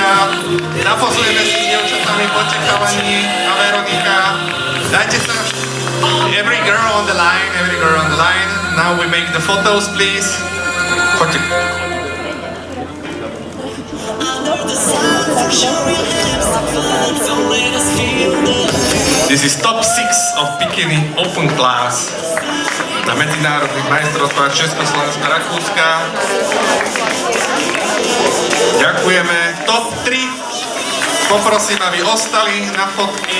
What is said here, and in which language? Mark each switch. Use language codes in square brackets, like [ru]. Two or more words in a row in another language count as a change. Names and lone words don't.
[sk] Zapozujeme si s dievčatami po čakávaní a Veronika. Dajte sa. [en] Every girl on the line, every girl on the line. Now we make the photos, please. Poďte. This is top 6 of bikini open class [sk] na medzinárodných majstrovstvách Československa, Rakúska. Ďakujeme. Top 3. Poprosím, aby ostali na fotky.